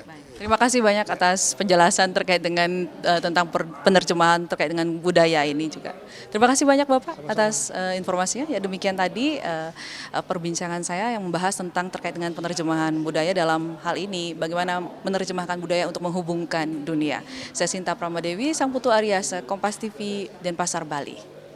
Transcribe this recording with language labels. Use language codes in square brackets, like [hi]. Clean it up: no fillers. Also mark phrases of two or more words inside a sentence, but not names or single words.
[id] Terima kasih banyak atas penjelasan terkait dengan tentang penerjemahan terkait dengan budaya ini juga. Terima kasih banyak Bapak atas informasinya. Ya demikian tadi perbincangan saya yang membahas tentang terkait dengan penerjemahan budaya dalam hal ini, bagaimana menerjemahkan budaya untuk menghubungkan dunia. Saya Sinta Pramadewi, Sang Putu Aryasa, Kompas TV, Denpasar, Bali.